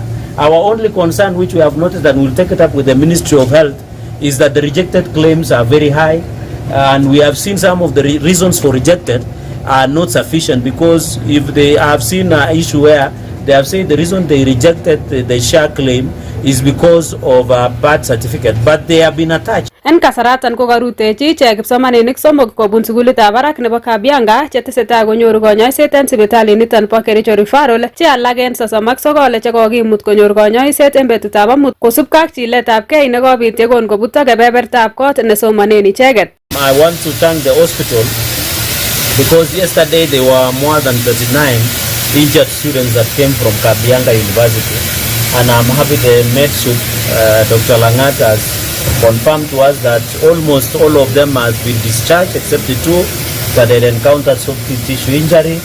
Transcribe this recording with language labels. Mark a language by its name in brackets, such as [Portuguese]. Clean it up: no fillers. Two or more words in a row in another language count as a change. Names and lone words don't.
[English] Our only concern, which we have noticed, and we'll take it up with the Ministry of Health, is that the rejected claims are very high. And we have seen some of the reasons for rejected are not sufficient, because if they have seen an issue where they have said the reason they rejected the SHA claim is because of a birth certificate, but they have been attached. [Kalenjin] En kasaratan ko karutechi ichek kipsomaninik somok kobun sukulitab barak nebo Kabianga chetesetai konyoru konyoiset en sipitaliniton bo Kericho Referral, che alak en 39 che kokimut konyor konyoiset en betutab amut kosubkei ak chiletabgei nekobit yekon kobuto kebebertab kot nesomanen icheket. [English] I want to thank the hospital because yesterday there were more than 39 injured students that came from Kabianga University, and I'm happy the med sup, Dr. Langat, has confirmed to us that almost all of them have been discharged except the 2 that had encountered soft tissue injury.